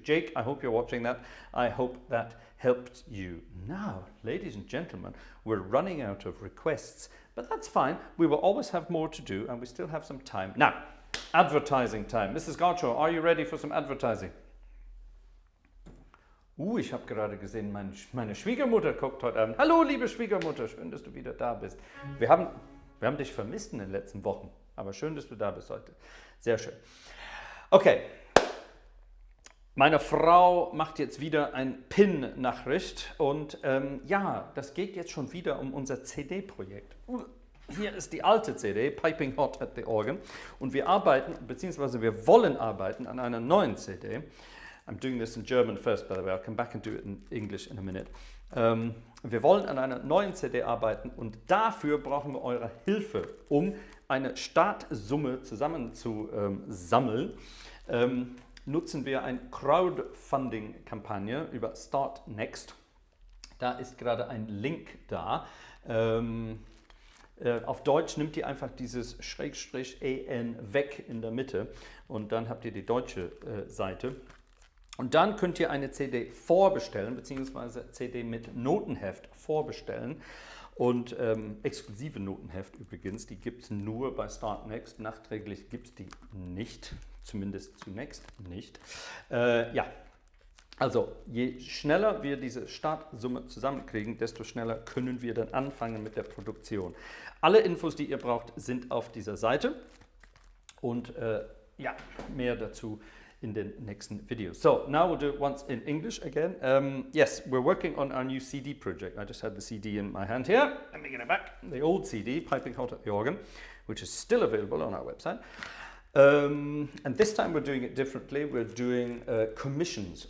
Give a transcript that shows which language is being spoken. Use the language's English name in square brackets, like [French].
[English] Jake, I hope you're watching that. I hope that helped you. Now, ladies and gentlemen, we're running out of requests, but that's fine. We will always have more to do, and we still have some time. Now, advertising time. Mrs. Gartshore, are you ready for some advertising? [German] Ich habe gerade gesehen, meine Schwiegermutter guckt heute Abend. Hallo, liebe Schwiegermutter, schön, dass du wieder da bist. Wir haben dich vermisst in den letzten Wochen. Aber schön, dass du da bist heute. Sehr schön. Okay. Meine Frau macht jetzt wieder ein PIN-Nachricht und ja, das geht jetzt schon wieder um unser CD-Projekt. Hier ist die alte CD, Piping Hot at the Organ, und wir arbeiten, beziehungsweise wir wollen arbeiten an einer neuen CD. [English] I'm doing this in German first, by the way. I'll come back and do it in English in a minute. [German] Wir wollen an einer neuen CD arbeiten und dafür brauchen wir eure Hilfe, um eine Startsumme zusammen zu sammeln. Nutzen wir eine Crowdfunding-Kampagne über Start Next. Da ist gerade ein Link da. Auf Deutsch nimmt ihr einfach dieses /an weg in der Mitte und dann habt ihr die deutsche Seite. Und dann könnt ihr eine CD vorbestellen, beziehungsweise CD mit Notenheft vorbestellen. Und exklusive Notenheft übrigens, die gibt es nur bei Start Next. Nachträglich gibt es die nicht, zumindest zunächst nicht. Ja, also je schneller wir diese Startsumme zusammenkriegen, desto schneller können wir dann anfangen mit der Produktion. Alle Infos, die ihr braucht, sind auf dieser Seite. Und ja, mehr dazu in den nächsten Videos. [English] So, now we'll do it once in English again. Yes, we're working on our new CD project. I just had the CD in my hand here. Let me get it back. The old CD, Piping Hot at the Organ, which is still available on our website. And this time we're doing it differently. We're doing commissions.